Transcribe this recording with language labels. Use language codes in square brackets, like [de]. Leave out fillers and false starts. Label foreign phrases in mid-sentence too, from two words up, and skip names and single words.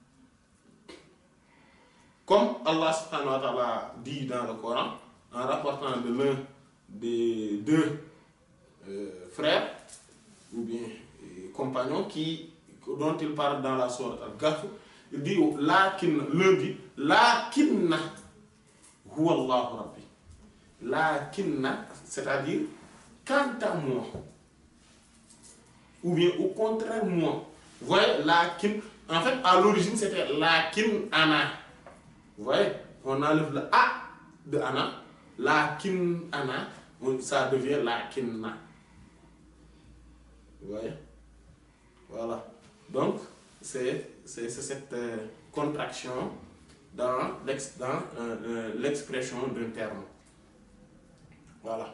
[fr] Comme Allah subhanahu wa ta'ala dit dans le Coran, en rapportant de l'un des deux frères ou bien compagnons dont il parle dans la sourate Al-Kahf, il dit l'un dit [ar] لكنا هو الله ربي. [fr] Lakinna, c'est-à-dire quant à moi, ou bien au contraire moi. Vous voyez, lakin, en fait à l'origine c'était lakin ana. Vous voyez, on enlève le a de ana, [ar] لكن أنا, [fr] ça devient lakinna. Vous voyez? Voilà. Donc, c'est cette contraction dans l'expression d'un terme. Voilà.